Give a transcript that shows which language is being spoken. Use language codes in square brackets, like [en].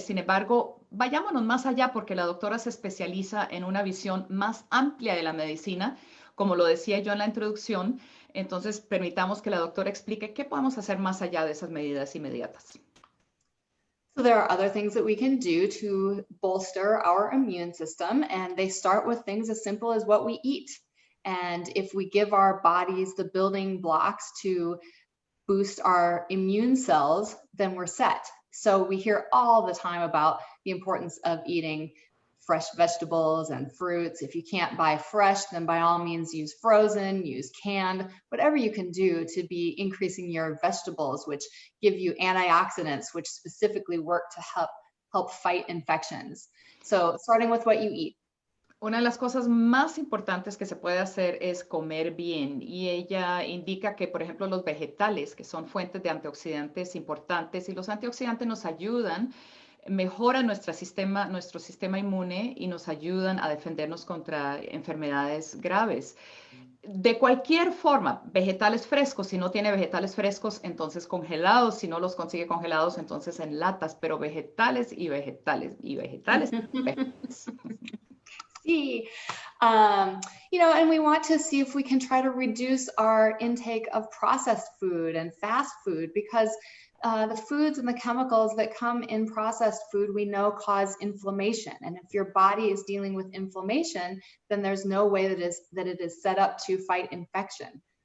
[es] Sin embargo, vayámonos más allá porque la doctora se especializa en una visión más amplia de la medicina, como lo decía yo en la introducción. Entonces, permitamos que la doctora explique qué podemos hacer más allá de esas medidas inmediatas. [en] So there are other things that we can do to bolster our immune system, and they start with things as simple as what we eat. And if we give our bodies the building blocks to boost our immune cells, then we're set. So we hear all the time about the importance of eating fresh vegetables and fruits. If you can't buy fresh, then by all means use frozen, use canned, whatever you can do to be increasing your vegetables, which give you antioxidants, which specifically work to help fight infections. So starting with what you eat. [es] Una de las cosas más importantes que se puede hacer es comer bien, y ella indica que, por ejemplo, los vegetales, que son fuentes de antioxidantes importantes, y los antioxidantes nos ayudan, mejoran nuestro sistema inmune y nos ayudan a defendernos contra enfermedades graves. De cualquier forma, vegetales frescos, si no tiene vegetales frescos, entonces congelados, si no los consigue congelados, entonces en latas, pero vegetales y vegetales y vegetales. [en] See, and we want to see if we can try to reduce our intake of processed food and fast food, because the foods and the chemicals that come in processed food we know cause inflammation, and if your body is dealing with inflammation, then there's no way that it is set up to fight infection.